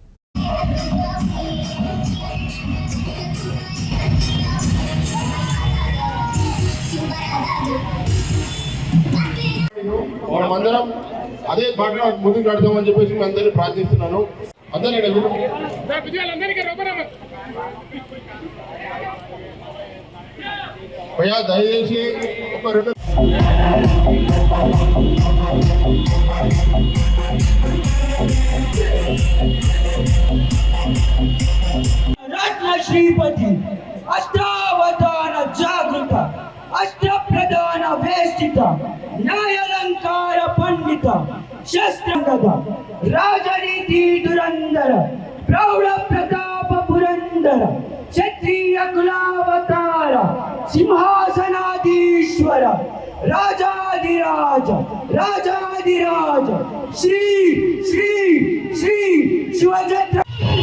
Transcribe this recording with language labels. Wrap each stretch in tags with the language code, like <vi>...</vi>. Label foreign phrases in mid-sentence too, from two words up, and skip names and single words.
<te>మనమందరం అదే బాటలో ముందుకు నడుద్దామని చెప్పేసి నేను అందరినీ ప్రార్థిస్తున్నాను। భయ్యా దయచేసి ఒక</te> <sa>रत्न श्रीपति अष्टावधान जागृत अष्टप्रधान वेष्टित न्यायालंकार पंडित शस्त्रगद राजनीति दुरंदर प्रौढ़ प्रताप पुरंदर क्षत्रिय कुलावतार सिंहासनाधीश्वर राजाधिराज राजाधिराज श्री श्री श्री शिवछत्र</sa>